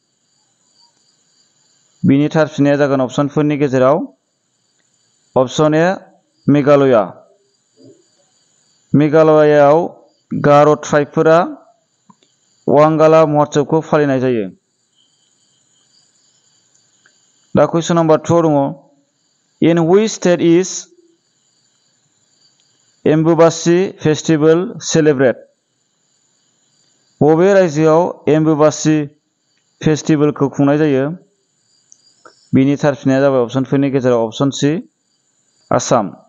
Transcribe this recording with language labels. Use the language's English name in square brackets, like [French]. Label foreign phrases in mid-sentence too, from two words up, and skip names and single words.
[Bodo] बिनि थार फिननाया जागोन अपसनफोरनि गेजेराव अपसन ए मेघालया। मेघालयाव गार' ट्राइबफोरा वांगाला महोत्सवखौ फालिनाय जायो। [English] दा question number 2 दङ in which state is एम्बुबासि festival celebrate? [Bodo] बबे रायजोआव एम्बुबासि फेस्टिवलखौ खुंनाय जायो? बिनि थार फिननाया जाबाय अपसनफोरनि गेजेराव अपसन सि आसाम।